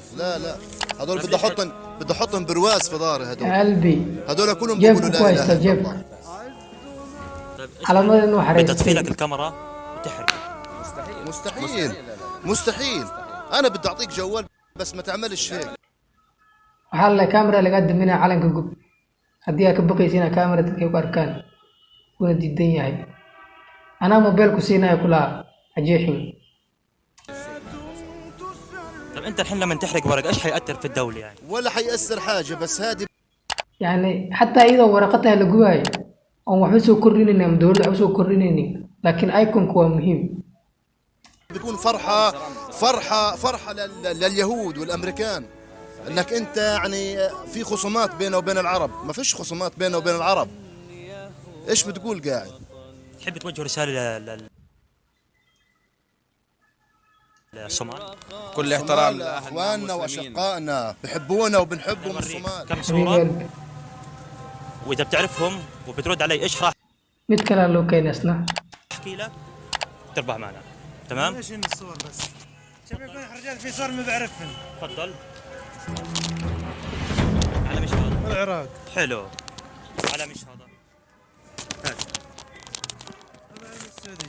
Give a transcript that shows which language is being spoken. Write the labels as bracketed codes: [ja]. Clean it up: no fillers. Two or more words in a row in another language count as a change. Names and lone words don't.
[ar] لا هذول بدي احطهم برواز في ظهري هذول. قلبي هذول كلهم جيب بيقولوا لا كويس اله الا جيب الله. على مدى انه بدها حريص تطفي لك الكاميرا وتحرق مستحيل انا بدي اعطيك جوال بس ما تعملش هيك. [so] waxaa la kaamira laga daminaa calanka gub haddii aad ka baqaysiina kaamira dadka ku arkaan kuna diidan yahay anaa mobile ku siinaya kula ajeexin [ar] طب انت الحين لما تحرق ورق ايش حيأثر في الدولة يعني؟ ولا حيأثر حاجه، بس هذه [so] yani xataa iyadoo waraqataha la gubayo oon waxba soo kordhinaynin ama dowladda waxba soo kordhinaynin laakiin iconku waa muhiim [ar] بتكون فرحه لليهود والامريكان انك انت يعني في خصومات بينه وبين العرب. ما فيش خصومات بينه وبين العرب. ايش بتقول قاعد؟ تحب توجه رسالة للصومال؟ كل احترام اخواننا واشقائنا بحبونا وبنحبهم الصومال. كم حبيب صورة قلبي واذا بتعرفهم وبترد علي ايش راح [so] mid kale loo keenaysna [ar] احكي لك تربح معنا تمام؟ ايش هن الصور بس؟ شوف يكون رجال في صور ما بعرفهن. تفضل على مش هذا العراق. حلو على مش هذا هات علم السعودية.